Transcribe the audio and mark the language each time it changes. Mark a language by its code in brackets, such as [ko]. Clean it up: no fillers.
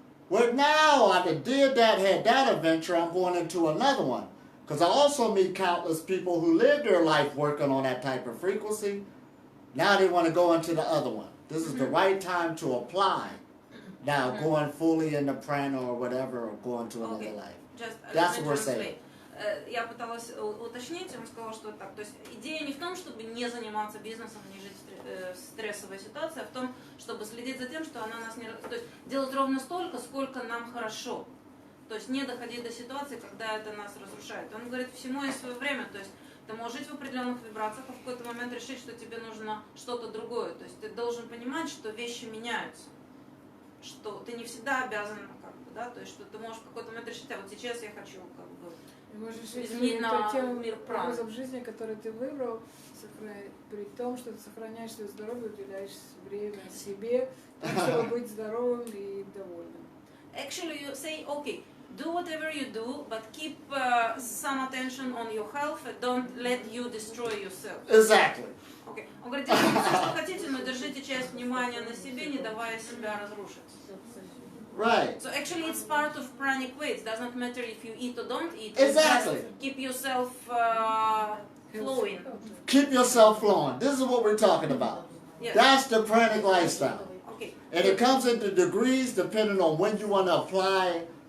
[en] Well, now I did that, had that adventure, I'm going into another one. Because I also meet countless people who live their life working on that type of frequency. Now they want to go into the other one. This is the right time to apply. Now going fully into prana or whatever, or going to another life. Just, That's what we're saying. [ru] Я пыталась уточнить, он сказал, что так. То есть идея не в том, чтобы не заниматься бизнесом, не жить в стрессовой ситуации, а в том, чтобы следить за тем, что она нас не... То есть делать ровно столько, сколько нам хорошо. То есть не доходить до ситуации, когда это нас разрушает. Он говорит, всему есть свое время. То есть ты можешь жить в определенных вибрациях, а в какой-то момент решить, что тебе нужно что-то другое. То есть ты должен понимать, что вещи меняются. Что ты не всегда обязан, как бы, да, то есть что ты можешь в какой-то момент решить, а вот сейчас я хочу, как бы, Можешь изменить на тем мир праны. образом жизни, который ты выбрал, при том, что ты сохраняешь свое здоровье, уделяешь время себе, так, чтобы быть здоровым и довольным. [en] Actually, you say, okay, do whatever you do, but keep some attention on your health and don't let you destroy yourself. Exactly. Okay. [ru] Он говорит, делайте все, что хотите, но держите часть внимания на себе, не давая себя разрушить. [en] Right. So actually it's part of pranic way. It doesn't matter if you eat or don't eat. Exactly. Just keep yourself flowing. Keep yourself flowing. This is what we're talking about. Yes. That's the pranic lifestyle. Okay. And it comes into degrees depending on when you want to apply